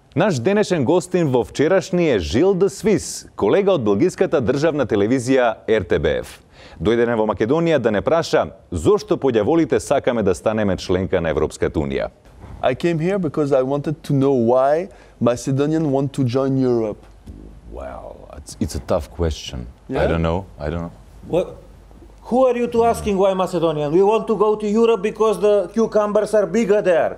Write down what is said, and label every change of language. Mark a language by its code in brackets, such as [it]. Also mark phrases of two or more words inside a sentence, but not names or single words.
[mk] Наш денешен гостин во вчерашни е Жил де Свис, колега од белгиската државна телевизија РТБФ. Дојдене во Македонија да не праша зошто поѓаволите сакаме да станеме членка на Европската Унија. [en] I came here because I wanted to know why Macedonians want to join Europe. Wow, it's a tough question. Yeah? I don't know. What? Who are you to asking why Macedonian? We want to go to Europe because the cucumbers are bigger there.